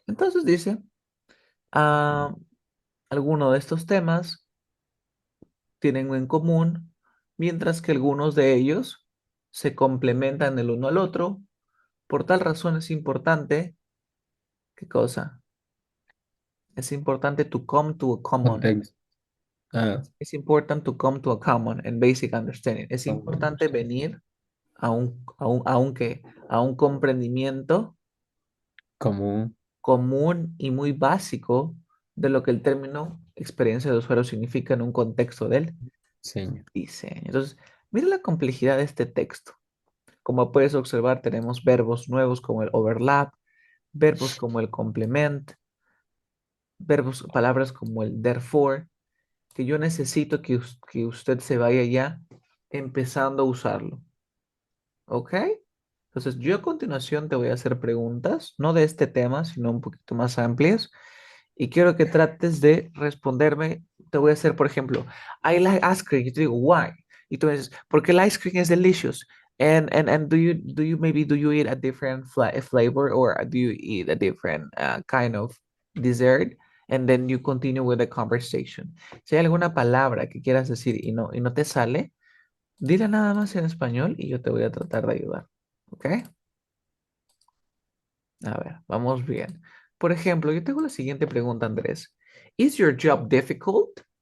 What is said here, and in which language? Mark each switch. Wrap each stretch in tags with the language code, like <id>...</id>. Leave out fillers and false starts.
<es>Entonces dice, ah, algunos de estos temas tienen en común, mientras que algunos de ellos se complementan el uno al otro. Por tal razón es importante, ¿qué cosa? Es importante</es> <en>to come to a common. Context. Ah, Es important to come to a common and basic understanding.</en> <es>Es importante</es> <en>context.</en> <es>venir a un comprendimiento Común. común y muy básico de lo que el término experiencia de usuario significa en un contexto del Seña. diseño. Entonces, mira la complejidad de este texto. Como puedes observar, tenemos verbos nuevos como el overlap, verbos como el complement, verbos, palabras como el therefore, que yo necesito que usted se vaya ya empezando a usarlo. ¿Ok? Entonces, yo a continuación te voy a hacer preguntas, no de este tema, sino un poquito más amplias, y quiero que trates de responderme. Te voy a hacer, por ejemplo,</es> <en>I like ice cream.</en> <es>Y te digo, why? Y tú me dices, porque el</es> <en>ice cream is delicious. And do you eat a different flavor or do you eat a different kind of dessert? And then you continue with the conversation.</en> <es>Si hay alguna palabra que quieras decir y no te sale, dile nada más en español y yo te voy a tratar de ayudar. ¿Ok? A ver, vamos bien. Por ejemplo, yo tengo la siguiente pregunta, Andrés.</es> <en>¿Is your job difficult?</en>